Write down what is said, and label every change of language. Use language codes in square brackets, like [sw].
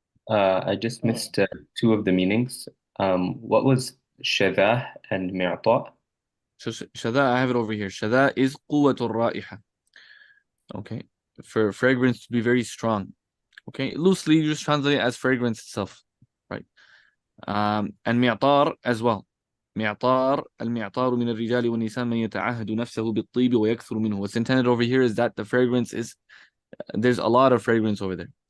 [en] I just missed two of the meanings. What was shadah and mi'ta? So shada, I have it over here. Shada is [ar] قوة الرائحة. [en] Okay. For fragrance to be very strong. Okay. Loosely, you just translate it as fragrance itself. Right. And mi'tar as well. [ar] معطار المعطار من الرجال والنساء من يتعهد نفسه بالطيب ويكثر منه. [en] What's intended over here is that the fragrance is, there's a lot of fragrance over there.